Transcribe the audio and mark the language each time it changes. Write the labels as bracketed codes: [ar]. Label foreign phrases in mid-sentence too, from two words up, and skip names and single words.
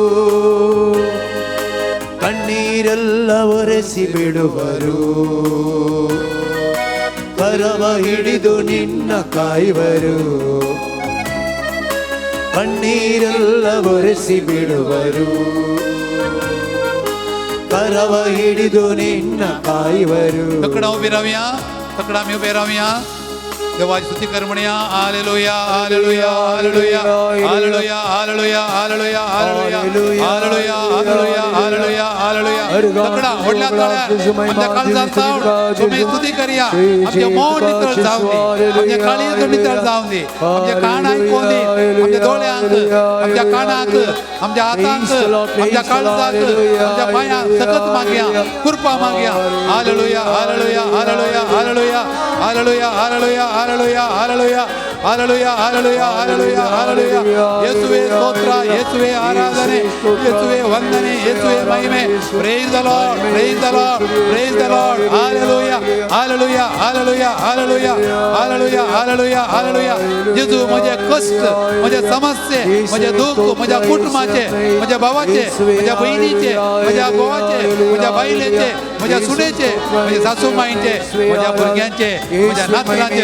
[kn] ಕಣ್ಣೀರೆಲ್ಲ ಒರೆಸಿ ಬಿಡುವರು, ಕರವ ಹಿಡಿದು ನಿನ್ನ ಕಾಯುವರು. ಕಣ್ಣೀರೆಲ್ಲ ಒರೆಸಿ ಬಿಡುವರು, ಕರವ ಹಿಡಿದು ನಿನ್ನ ಕಾಯುವರು. [mr] तकडा उभे राहूया, तकडा आम्ही उभे राहूया. देवाची स्तुती कर म्हणूया. हालेलुया, हालेलुया, हालेलुया, हालेलुया, हालेलुया, हालेलुया, हालेलुया, हालेलुया, हालेलुया, हालेलुया, हालेलुया. तकडा ओढल्या तळ्यात आमच्या काळजात जाऊन तुम्ही स्तुती करूया. आमच्या मौन नितळ जाऊन दे, आमच्या काळीज नितळ जाऊन दे, आमच्या कान ऐकून दे, [kok] आमच्या डोळ्यांक, आमच्या कानाक, आमच्या हातांक, आमच्या काळजाक, आमच्या पायांक सकत मागया, कृपा मागया. हालेलुया, हालेलुया, हालेलुया, हालेलुया, हालेलुया, हालेलुया, हालेलुया, हालेलुया, हालेलुया, हालेलुया, हालेलुया, हालेलुया. [kn] ಯೇಸುವೇ ಸ್ತೋತ್ರ, ಯೇಸುವೇ ಆರಾಧನೆ, ಯೇಸುವೇ ವಂದನೆ, ಯೇಸುವೇ ಮಹಿಮೆ. [en] Praise the Lord, praise the Lord, praise the Lord. [kn] ಹಾಲೆಲೂಯಾ, [kok] हालेलुया हालेलुया हालेलुया हालेलुया हालेलुया हालेलुया जेजू म्हजे कष्ट म्हजे समस्ये म्हजे दुःख म्हज्या कुटुंबाचे म्हज्या भावाचे म्हज्या बहिणीचे म्हज्या गोवाचे म्हज्या बायलेचे म्हज्या सुनेचे म्हज्या सासूमाईचे म्हज्या भुरग्यांचे म्हज्या नातरांचे